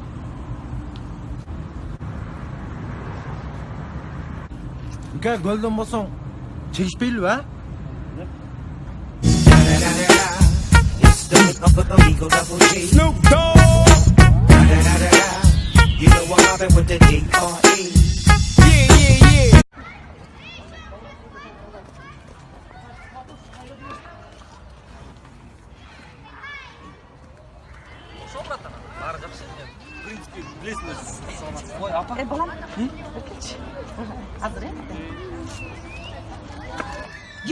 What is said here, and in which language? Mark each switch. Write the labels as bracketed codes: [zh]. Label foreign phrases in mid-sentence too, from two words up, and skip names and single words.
[ky] Көлдөн болсоң, чегишпейлиби, а? [en] Snoop Dogg You know what happened with the D.R.E. Yeah [ky] Балам, келчи. Азыр, Ким?